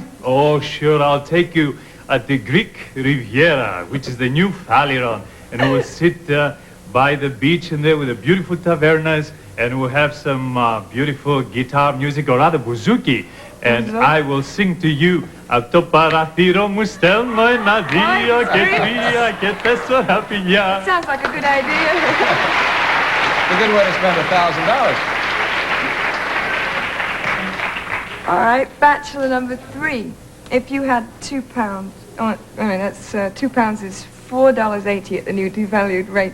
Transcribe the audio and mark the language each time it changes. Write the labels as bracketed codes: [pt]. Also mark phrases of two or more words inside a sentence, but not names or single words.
[en] Oh, sure, I'll take you at the Greek Riviera, which is the new Phaleron, and we'll sit by the beach in there with the beautiful tavernas, and we'll have some beautiful guitar music, or rather bouzouki, and I will sing to you [el] «Alto παραθύρο μου στέλνω ένα δύο και τρία και τέσσερα φιλιά». [en] Sounds like a good idea. It's a good way to spend $1,000. All right, bachelor number 3. If you had £2, that's £2 is $4.80 at the new devalued rate.